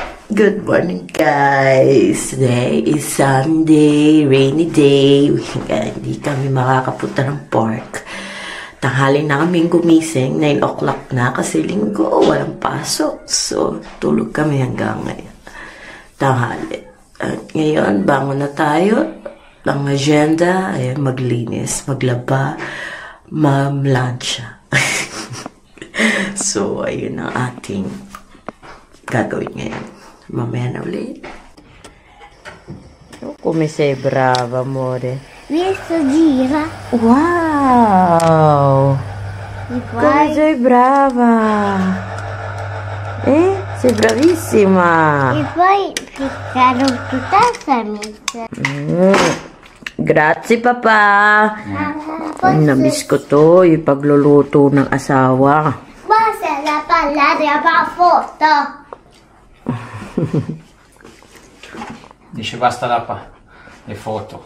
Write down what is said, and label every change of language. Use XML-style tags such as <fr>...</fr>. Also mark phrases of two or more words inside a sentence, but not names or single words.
<en>Good morning, guys. Today is Sunday, rainy day.</en> <tl>Hindi kami makakapunta ng park. Tanghali na kaming gumising. 9 o'clock na kasi linggo. Walang pasok. So, tulog kami hanggang ngayon. Tanghali. At ngayon, bangon na tayo. Ang agenda ay maglinis, maglaba, mamlansya. So, ayun ang ating gagawin ngayon. Mamaya na ulit.</tl> <it>Come sei brava, amore. Questo gira. Wow! Come sei brava! Sei bravissima! E poi ficcare tutta la mezza. Grazie, papà!</it> <tl>Namiss ko to, ipagluluto ng asawa.</tl> <it>Basta la parlare a foto. Dice basta le foto.</it>